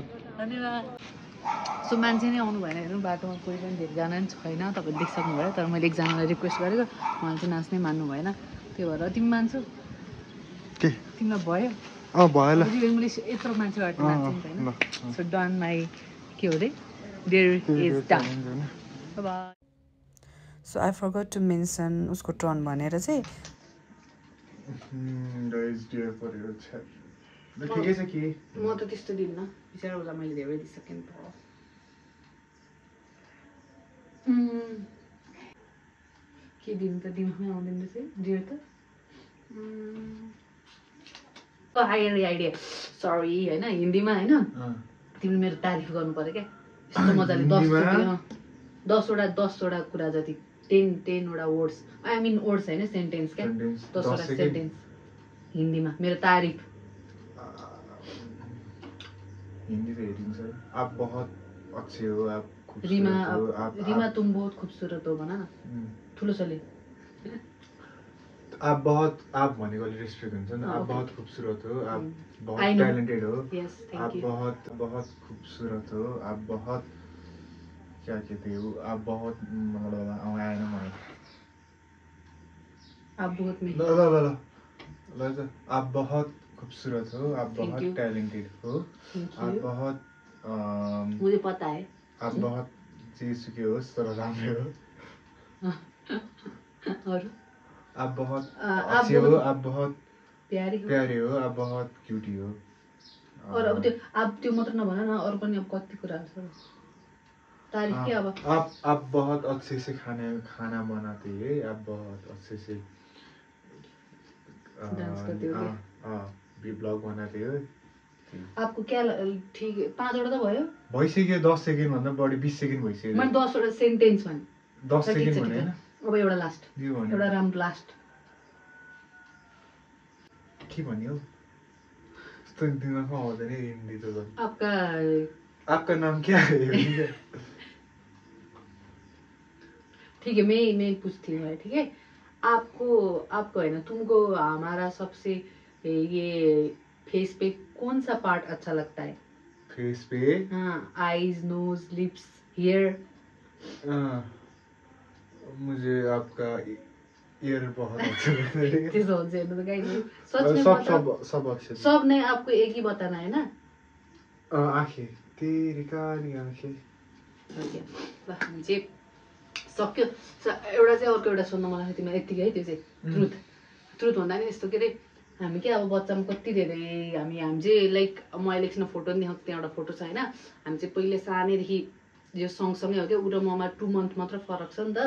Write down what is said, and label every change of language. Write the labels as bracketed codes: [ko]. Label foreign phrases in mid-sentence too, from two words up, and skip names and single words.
[ne] सो मान्छे नै आउनु भएन हेर्नु बाटोमा कोही पनि धेरैजना पनि छैन तपाईँले देखिसक्नु भयो तर मैले एकजनालाई रिक्वेस्ट गरेको उहाँले चाहिँ नाच्नै मान्नु भएन त्यही भएर तिमी मान्छौ के तिमीलाई भयो भयो ल इङ्ग्लिस यत्रो मान्छेबाट नाच्छ नि त होइन [en] so done my [ne] के हो अरे [en] there is done so I forgot to mention [ne] उसको टर्न भनेर चाहिँ ठिकै छ कि म त त्यस्तो दिन्न बिचरा उसलाई मैले धेरै दिइसकेँ नि त के दिनु त दिमागमै आउँदैन रहेछ डियर त आइडिया सरी होइन हिन्दीमा होइन तिमीले मेरो तारिफ गर्नु पऱ्यो क्या यस्तो मजाले 10वटा कुरा जति 10वटा वर्ड्स [en] I mean words [ne] होइन सेन्टेन्स क्या 10वटा सेन्टेन्स हिन्दीमा मेरो तारिफ [hi] हिंदी तो हेटिंग आप बहुत अच्छे हो आप रीमा तुम बहुत खूबसूरत हो [ne] भन न ठुलो छोले [hi] आप बहुत आप [ne] भनेको अलि रेस्पेक्ट हुन्छ नि [hi] आप बहुत खूबसूरत हो आप बहुत टैलेंटेड हो आप बहुत खूबसूरत हो आप बहुत क्या कहते हो आप बहुत [ne] आएन मलाई [hi] आप बहुत आप बहुत खूबसूरत हो आप बहुत टैलेंटेड हो आप बहुत मुझे पता है आप बहुत [ne] जेसुकै होस् तर राम्रो हो [hi] और आप बहुत अच्छे हो आप बहुत प्यारे हो आप बहुत क्यूटी हो [ne] और अब त्यो आप त्यो मात्र नभन न अरु पनि अब कति कुराहरु छ तारिफ के अब [hi] आप बहुत अच्छे से खाना बनाते हैं आप बहुत अच्छे से डांस करते हो भी ब्लॉग बनाते हो आपको क्या [ne] ठीक 5 वटा त भयो भइसक्यो 10 सेकेन्ड भन्दा बढी 20 सेकेन्ड भइसक्यो मैले 10 वटा सेन्टेन्स भने 10 सेकेन्ड भने हैन अब एउटा लास्ट एउटा राम्रो लास्ट के भन्यो यस्तो दिमागमा आउँदैन हिन्दी त [hi] आपका आपका नाम क्या है? ठीक है, मैं पूछती हूँ, ठीक है? आपको है ना, तुमको हमारा सबसे ये फेस पे कौन सा पार्ट अच्छा लगता है? फेस पे? [en] हाँ, eyes, nose, lips, hair. [hi] मुझे आपका ईयर बहुत अच्छा लगता है। [ne] त्यसो हुन्छ हेर्नु त गाइस, [hi] सच में सब अच्छे। सब नहीं, आपको एक ही बताना है ना? आँखें, तेरी काली आँखें। ओके, [ne] ल हामी चाहिँ सक्यो। एउटा चाहिँ अर्को एउटा सोध्न मलाई तिमीलाई यतिकै है, त्यो चाहिँ ट्रुथ भन्दा नि यस्तो के अरे, हामी के अब बच्चामा कति धेरै हामी चाहिँ लाइक म अहिले एकछिन फोटो नि देखाउँछु, त्यहाँ एउटा फोटो छ होइन। हामी चाहिँ पहिले सानैदेखि जो सँगसँगै हो क्या, ऊ र ममा 2 month मात्र फरक छ नि त।